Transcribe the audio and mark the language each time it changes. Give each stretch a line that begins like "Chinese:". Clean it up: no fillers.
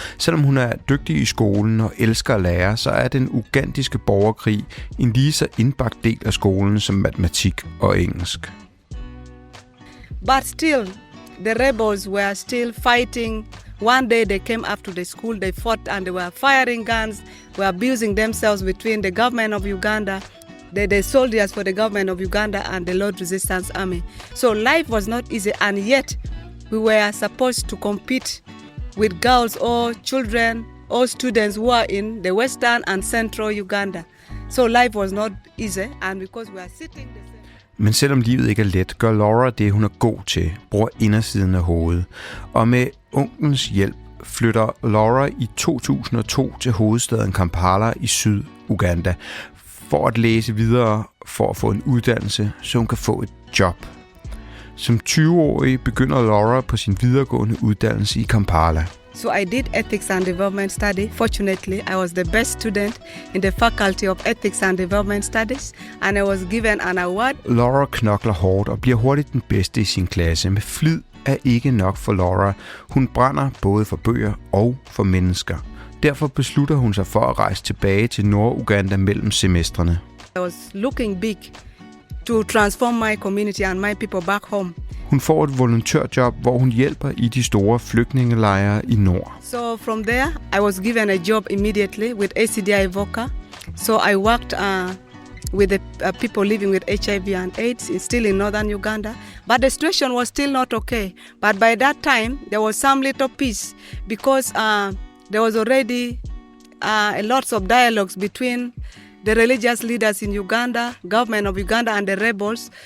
Danish: Selvom hun er dygtig i skolen og elsker at lære, så er den ugandiske borgerkrig en lige så indbagt del af skolen som matematik og engelsk.
English: But still, the rebels were still fighting. One day they came up to the school, they fought and they were firing guns, were abusing themselves between the government of Uganda, the soldiers for the government of Uganda and the Lord Resistance Army. So life was not easy, and yet we were supposed to compete with girls or children or students who are in the western and central Uganda. So life was not easy, and because we are sitting the same.
Danish: Men selvom livet ikke er let, gør Laura det, hun er god til, bruger indersiden af hovedet. Og med onklens hjælp flytter Laura i 2002 til hovedstaden Kampala i Syd-Uganda for at læse videre, for at få en uddannelse, så hun kan få et job. Som 20-årig begynder Laura på sin videregående uddannelse i Kampala.
English: So I did ethics and development study. Fortunately, I was the best student in the faculty of ethics and development studies, and I was given an award.
Danish: Laura knokler hårdt og bliver hurtigt den bedste i sin klasse. Med flid er ikke nok for Laura. Hun brænder både for bøger og for mennesker. Derfor beslutter hun sig for at rejse tilbage til Nord-Uganda mellem semestrene.
English: I was looking big to transform my community and my people back home.
Danish: Hun får et volontørjob, hvor hun hjælper i de store flygtningelejre i nord.
English: So from there, I was given a job immediately with ACDI Voca. So I worked with the people living with HIV and AIDS, still in northern Uganda. But the situation was still not okay. But by that time, there was some little peace because there was already lots of dialogues between the religious leaders in Uganda, government of Uganda, and the rebels.